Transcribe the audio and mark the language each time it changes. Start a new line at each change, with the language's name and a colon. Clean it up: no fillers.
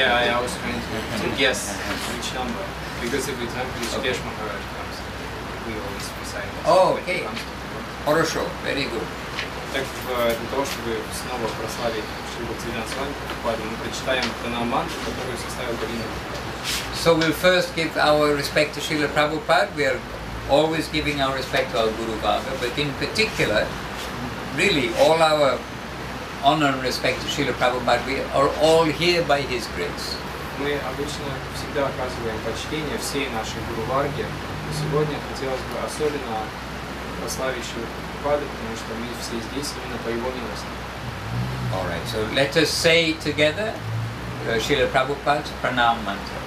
English: Yeah, I was trying to guess which number. Because every time Krishna Maharaj comes, we always recite this. Oh, okay.
Russian: Хорошо,
English: very good.
Russian: Так, для того, чтобы снова прославить Шрилу Бхактиведанты Свами Прабхупаду, мы прочитаем пранам мантру, которую составил Галина.
English: So we'll first give our respect to Srila Prabhupada. We are always giving our respect to our Guru Varga, but in particular, really all our honor and respect to Srila Prabhupada, we are all here by His grace.
Russian: Мы обычно всегда оказываем почтение всей нашей Гуру Варге, но сегодня хотелось бы особенно прославить Шрилу Прабхупаду, потому что мы все здесь именно по его милости.
English: Alright, so let us say together Srila Prabhupada's pranam mantra.